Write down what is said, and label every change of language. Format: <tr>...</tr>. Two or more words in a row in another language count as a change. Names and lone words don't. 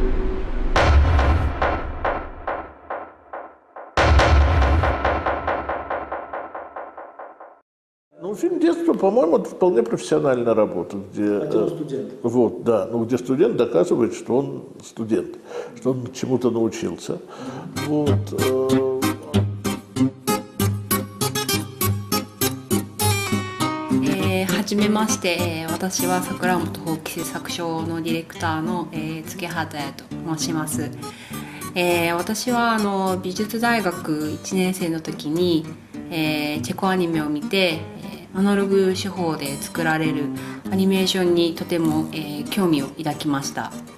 <ru>Ну, фильм «Детство», по-моему, это вполне профессиональная работа, где, вот, да, где студент доказывает, что он студент, что он чему-то научился. Вот.</ru> <ja>はじめまして、私は桜本法規制作所のディレクターの月畑彩と申します。私は美術大学1年生の時に、チェコアニメを見て、アナログ手法で作られるアニメーションにとても、興味を抱きました。</ja>